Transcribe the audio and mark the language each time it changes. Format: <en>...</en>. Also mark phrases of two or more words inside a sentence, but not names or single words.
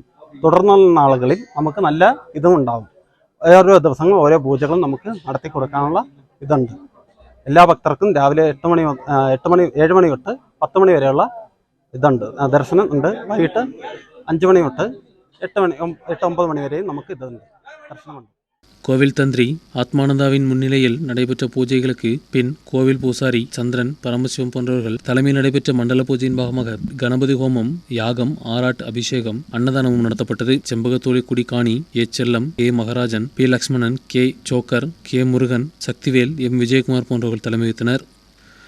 <ml>തുടർന്നുള്ള നാളുകളിൽ നമുക്ക് നല്ല ഇതും ഉണ്ടാവും. ഓരോ ദിവസങ്ങൾ ഓരോ പൂജകളും നമുക്ക് നടത്തി കൊടുക്കാനുള്ള ഇതുണ്ട്. എല്ലാ ഭക്തർക്കും രാവിലെ 7 മണി തൊട്ട് 10 മണി വരെയുള്ള ഇതുണ്ട്, ദർശനം ഉണ്ട്. വൈകിട്ട് 5 മണി തൊട്ട് 8-9 മണി വരെയും നമുക്ക് ഇതുണ്ട്, ദർശനമുണ്ട്.</ml> <ta>கோவில் தந்திரி ஆத்மானந்தாவின் முன்னிலையில் நடைபெற்ற பூஜைகளுக்கு பின் கோவில் பூசாரி சந்திரன், பரமசிவம் போன்றவர்கள் தலைமையில் நடைபெற்ற மண்டல பூஜையின் பாகமாக கணபதி ஹோமம், யாகம், ஆராட் அபிஷேகம், அன்னதானமும் நடத்தப்பட்டது. செம்பகத்தோலுக்குடி காணி ஏ செல்லம், ஏ மகராஜன், பி லக்ஷ்மணன், கே சோக்கர், கே முருகன், சக்திவேல், எம் விஜயகுமார் போன்றவர்கள் தலைமை வகித்தனர்.</ta>